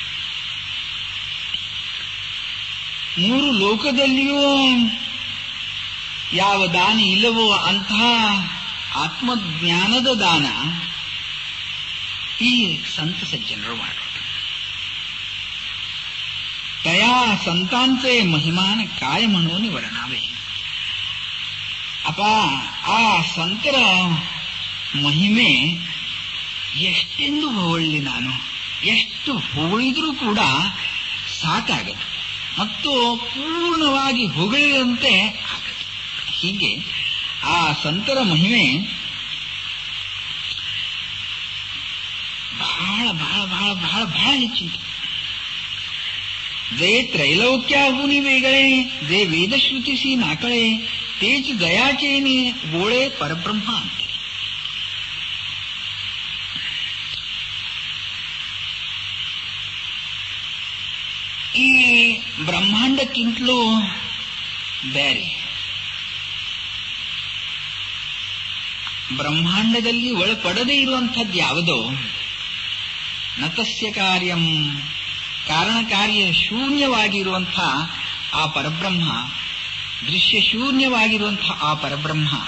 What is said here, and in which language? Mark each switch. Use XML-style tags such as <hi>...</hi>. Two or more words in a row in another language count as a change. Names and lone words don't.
<kn>ಮೂರು ಲೋಕದಲ್ಲಿಯೂ ಯಾವ ದಾನ ಇಲ್ಲವೋ ಅಂತಹ ಆತ್ಮಜ್ಞಾನದ ದಾನ ಈ ಸಂತ ಸಜ್ಜನರು ಮಾಡೋದು.</kn> <mr>तया संतांचे महिमान काय म्हणून वर्णावे.</mr> <kn>ಅಪ್ಪ, ಆ ಸಂತರ ಮಹಿಮೆ ಎಷ್ಟೆಂದು ಹೊಗಳಿ, ನಾನು ಎಷ್ಟು ಹೊಗಳಿದ್ರೂ ಕೂಡ ಸಾಕಾಗದು ಮತ್ತು ಪೂರ್ಣವಾಗಿ ಹೊಗಳಿದಂತೆ ಆಗದು. ಹೀಗೆ ಆ ಸಂತರ ಮಹಿಮೆ ಬಹಳ ಬಹಳ ಬಹಳ ಬಹಳ ಬಹಳ ಹೆಚ್ಚಿತು.</kn> <mr>जे त्रैलोक्याहून वेगळे, जे वेदश्रुतीशी नाकळे, तेच दयाचे गोळे परब्रह्म अंते.</mr> <kn>ಈ ಬ್ರಹ್ಮಾಂಡಕ್ಕಿಂತಲೂ ಬೇರೆ, ಬ್ರಹ್ಮಾಂಡದಲ್ಲಿ ಒಳಪಡದೇ ಇರುವಂಥದ್ದು ಯಾವುದೋ,</kn> <sa>न तस्य कार्यं,</sa> <kn>ಕಾರಣ ಕಾರ್ಯ ಶೂನ್ಯವಾಗಿರುವಂಥ ಆ ಪರಬ್ರಹ್ಮ, ದೃಶ್ಯ ಶೂನ್ಯವಾಗಿರುವಂತಹ ಆ ಪರಬ್ರಹ್ಮ</kn>